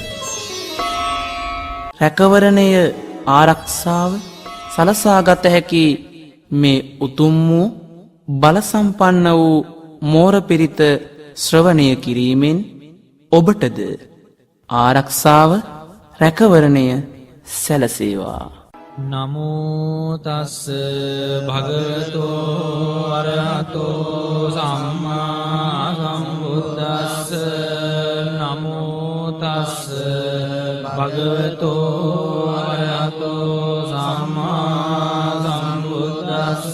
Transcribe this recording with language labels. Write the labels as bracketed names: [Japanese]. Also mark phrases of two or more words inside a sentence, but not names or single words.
[Sinhala] රැකවරණය ආරක්ෂාව සලසාගත හැකි මේ උතුම් වූ බල සම්පන්න වූ මෝර පිරිත ශ්‍රවණය කිරීමෙන් ඔබටද ආරක්ෂාව රැකවරණය සැලසේවා. [Pali] නමෝ තස් භගවතෝ අරහතෝ සම්මා සම්බුද්දස්ස. නමෝ තස් භගවතෝ අරහතෝ සම්මා සම්බුද්දස්ස.